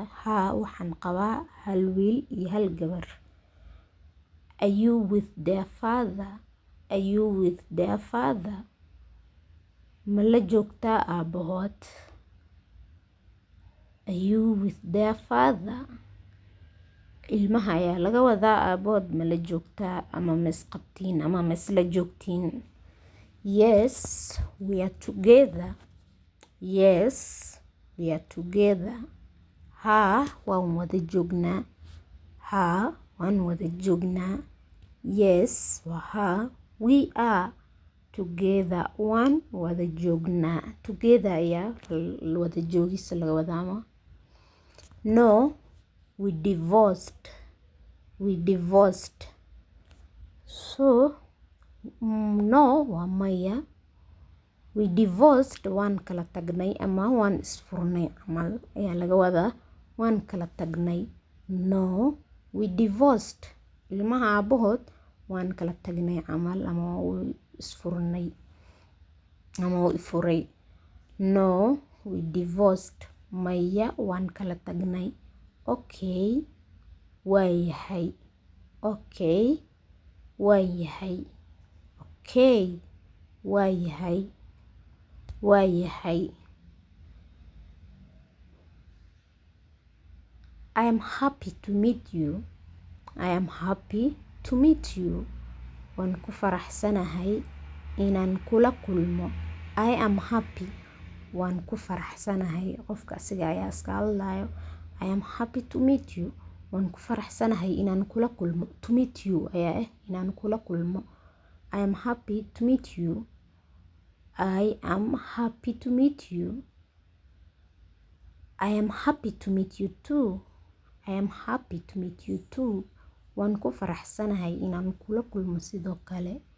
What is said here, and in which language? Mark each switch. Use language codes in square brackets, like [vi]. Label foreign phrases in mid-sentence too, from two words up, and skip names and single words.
[so] Ha, waxaan qabaa hal wiil iyo hal gabar. [en] Are you with their father? Are you with their father? [so] Ma la joogtaa aabahood? [en] Are you with their father? [so] Ilmaha ayaa laga wadaa aabahood ma la joogtaa ama ma isqabtiin ama ma isla joogtiin. [en] Yes, we are together. Yes, we are together. [so] Ha, waan wada joognaa. Ha, waan wada joognaa. [en] Yes, waha, we are together. [so] Waan wada joognaa. Together ayaa wada joogisa laga wadaama. [en] No, we divorced. We divorced. So, no waa maya. We divorced [so] waan kala tagnay ama waan isfurnay camal ayaa laga wadaa. Waan kala tagnay. [en] No, we divorced. [so] Ilmaha aabahood waan kala tagnay camal ama waa isfurnay ama waa ifuray. [en] No, we divorced. [so] Maya waan kala tagnay. Okay, waa yahay. Okay, waa yahay. Okay, waa yahay. Waa yahay. [en] I am happy to meet you. I am happy to meet you. [so] Waan ku faraxsanahay inaan kula kulmo. [en] I am happy. [so] Waan ku faraxsanahay. Qofka asiga ayaa iska hadlayo. [en] I am happy to meet you. [so] Waan ku faraxsanahay inaan kula kulmo. [en] To meet you [so] ayaa inaan kula kulmo. [en] I am happy to meet you. I am happy to meet you. I am happy to meet you too. I am happy to meet you too. [so] Waan ku faraxsanahay inaan kula kulmo sidoo kale.